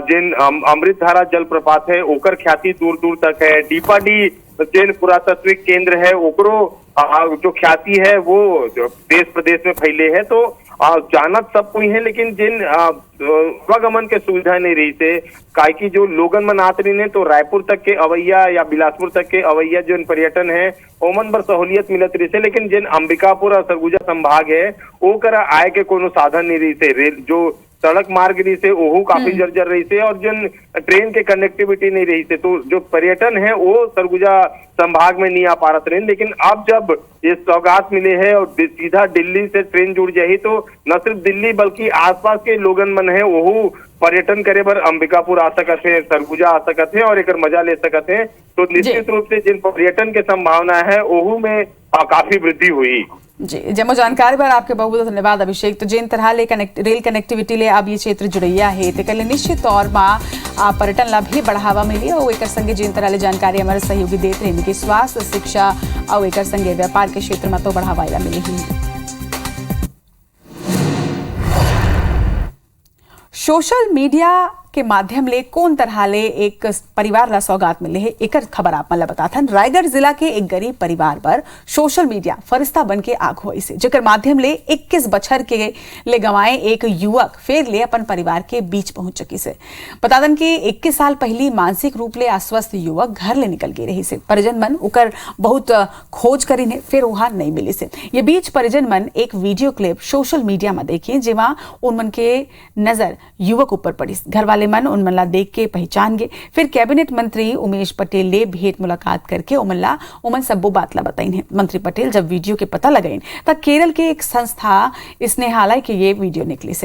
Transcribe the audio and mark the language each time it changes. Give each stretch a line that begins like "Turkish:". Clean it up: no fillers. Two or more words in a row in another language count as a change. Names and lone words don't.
Chhattisgarhi: जिन अमृतधारा जलप्रपात है ओकर ख्याति दूर दूर तक है। डीपाडी जिन पुरातत्विक केंद्र है ओकरो जो ख्याति है वो देश प्रदेश में फैले है। तो जानत सब कोई है लेकिन जिन आवागमन के सुविधा नहीं रही थे काहे की जो लोगन मन आत रही ने तो रायपुर तक के अवैया या बिलासपुर तक के अवैया जो पर्यटन है ओमन बर सहूलियत मिलत रही थे। लेकिन जिन अंबिकापुर और सरगुजा संभाग है वो करा आय के कोनो साधन नहीं रही थे। रेल जो सड़क मार्ग रही से ओहू काफी जर्जर रही से और जिन ट्रेन के कनेक्टिविटी नहीं रही से तो जो पर्यटन है वो सरगुजा संभाग में नहीं आ पा रहे। लेकिन अब जब ये सौगात मिले हैं और सीधा दिल्ली से ट्रेन जुड़ जाए तो न सिर्फ दिल्ली बल्कि आसपास के लोगन मन है ओहू पर्यटन करे बर अंबिकापुर आ सकत है, सरगुजा आ सकत है और एक मजा ले सकत है। तो निश्चित रूप से जिन पर्यटन के संभावना है ओहू में काफी वृद्धि हुई। जी जमो जानकारी पर आपके बहुत बहुत धन्यवाद अभिषेक। तो जिन तरह
English: rail connectivity
Chhattisgarhi: ले अब ये क्षेत्र जुड़ैया है तो कल निश्चित तौर पर पर्यटन ला भी बढ़ावा मिली और एक संगे जिन तरह ले जानकारी हमारे सहयोगी देते हैं कि स्वास्थ्य शिक्षा और एक संगे व्यापार के क्षेत्र में तो बढ़ावा मिली ही।
English: social media
Chhattisgarhi: के माध्यम ले कौन तरह ले एक परिवार ला सौगात मिले है एक खबर आप मतलब बताथन। रायगढ़ जिला के एक गरीब परिवार पर
English: social media
Chhattisgarhi: फरिश्ता बन के आग हुई से जेकर माध्यम ले 21 बछर के ले गंवाए एक युवक फिर ले अपन परिवार के बीच पहुंच चुकी से। बतादन कि 21 साल पहली मानसिक रूप ले अस्वस्थ युवक घर ले निकल गए रही से। परिजन मन उकर बहुत खोज करी ने फिर वहां नहीं मिली से। ये बीच परिजन मन एक
English: video clip social media
Chhattisgarhi: में देखिए जेमा उनमन के नजर युवक ऊपर पड़ी। घर वाले मन उनमला देख के पहचान गए। फिर कैबिनेट मंत्री उमेश पटेल ले भेंट मुलाकात करके उमन सबो बात ला बताई है। मंत्री पटेल जब वीडियो के पता लगाइन तब केरल के एक संस्था स्नेहालय के ये वीडियो निकली से।